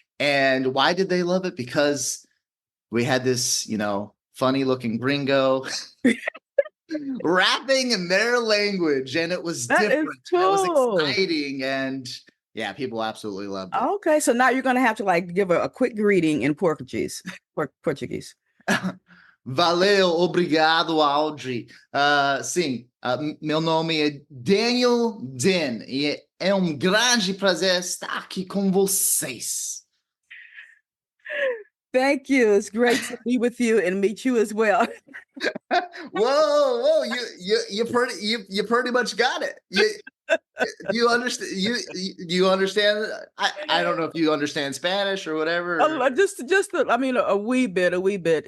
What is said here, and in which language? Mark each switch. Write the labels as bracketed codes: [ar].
[en] And why did they love it? Because we had this, funny looking gringo rapping in their language, and it was different. It was exciting, and yeah, people absolutely loved it. Okay, so now you're gonna have to give a quick greeting in Portuguese. Portuguese. [pt] Valeu, obrigado, Audrey. Sim, meu nome é Daniel Den e é grande prazer estar aqui com vocês. [en] Thank you. It's great to be with you and meet you as well. Whoa! You pretty much got it. Do you understand? Do you understand? I don't know if you understand Spanish or whatever. A wee bit.